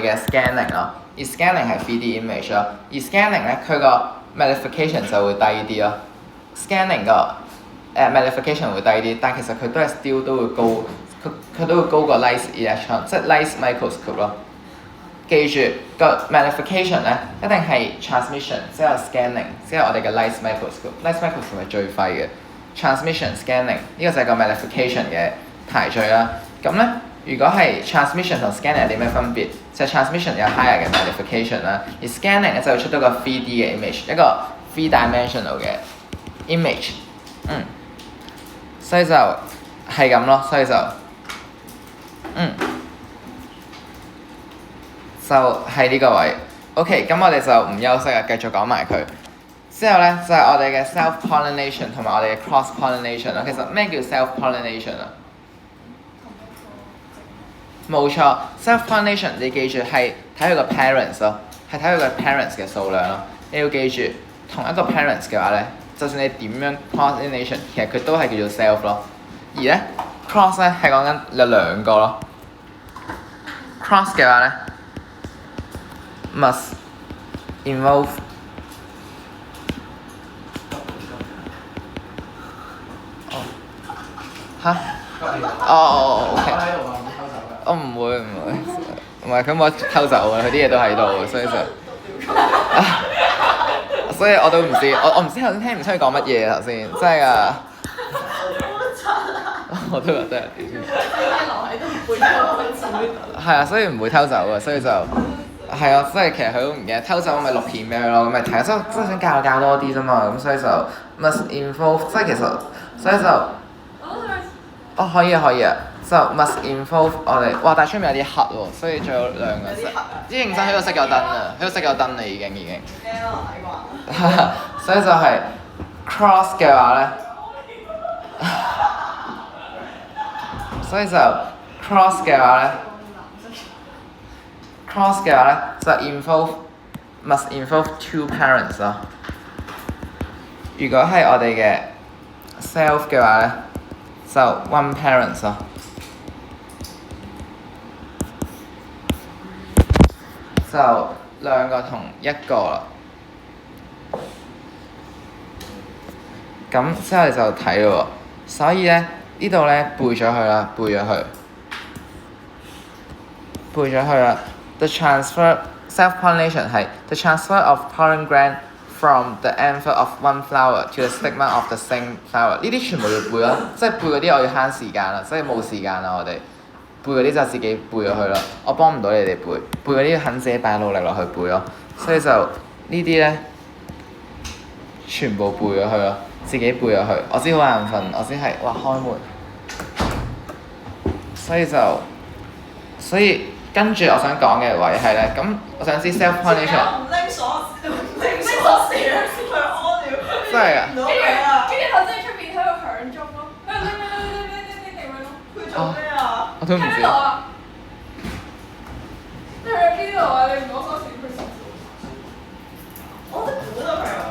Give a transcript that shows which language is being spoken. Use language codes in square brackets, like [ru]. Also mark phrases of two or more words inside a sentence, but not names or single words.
[yue] 嘅 scanning 咯，而 scanning 係 [en] 3D image [yue] 咯，而 scanning 咧佢個 magnification 就會低啲咯。scanning 個magnification 會低啲，但其實佢都係 still 都會高，佢都會高過 [en] light electron， [yue] 即係 [en] light microscope [yue] 咯。記住個 magnification 咧一定係 transmission 之後 scanning 之後我哋嘅 [en] light microscope， light microscope [yue] 係最廢嘅。 [en] transmission scanning [yue] 呢個就係個 magnification 嘅排序啦。咁咧，如果係 transmission 同 scanning 有啲咩分別？就係 transmission 有 higher 嘅 magnification 啦，而 scanning 咧就會出到個 3D 嘅 image， 一個 3-dimensional 嘅 image。所以就係咁咯，所以就就係呢個位。OK， 咁我哋就唔休息啦，繼續講埋佢。之後咧就係我哋嘅 self-pollination 同埋我哋嘅 cross-pollination 啦。其實咩叫 self-pollination 啊？冇錯 ，self-pollination 你記住係睇佢個 parents 咯，係睇佢個 parents 嘅數量咯。你要記住，同一個 parents 嘅話咧，就算你點樣 pollination， 其實佢都係叫做 self 咯。而咧 cross 咧係講緊有兩個咯。cross 嘅話咧 [en] must involve OK。 [yue] 我唔會，唔係佢冇偷走啊！佢啲嘢都喺度，所以就所以我都唔知，我唔知頭先聽唔出佢講乜嘢頭先，真係㗎。我都覺得有啲。係啊，所以唔會偷走啊，所以就係啊，即係其實佢都唔記得偷走，咪錄片俾佢咯，咁咪睇，即係想教多啲啫嘛，咁所以就 [en] must involve， [yue] 即係其實所以就可以啊。就 [en] must involve [yue] 我哋，哇！但係出面有啲黑喎，所以仲有兩個色。啲認真喺度熄咗燈啊，喺度熄咗燈啦已經。所以就係 cross 嘅話咧，所以就 cross 嘅話咧就 [en] must involve 2 parents [yue] 咯。如果係我哋嘅 self 嘅話咧，就 1 parents 咯。就兩個同一個啦。咁之後你就睇咯喎，所以咧呢度咧背咗佢啦。 [en] The transfer self-pollination [yue] 係 [en] the transfer of pollen gland from the anther of one flower to the stigma of the same flower。 [yue] 呢啲全部要背咯，即係背嗰啲我要慳時間啦，所以冇時間啦我哋。背嗰啲就自己背咗佢咯，我幫唔到你哋背嗰啲肯自己擺努力落去背咯，所以就呢啲咧全部背咗佢咯，自己背咗佢。我知好眼瞓，我知係哇開門，所以跟住我想講嘅位係咧，咁我想知 self-pollination。唔拎鎖匙去屙尿。真係啊！跟住頭先喺出邊喺度響鐘咯，喺度拎咁樣咯。佢做咩啊？我都唔知。喺邊度啊？你去邊度啊？你唔攞鎖匙去鎖匙。我都估到佢啊！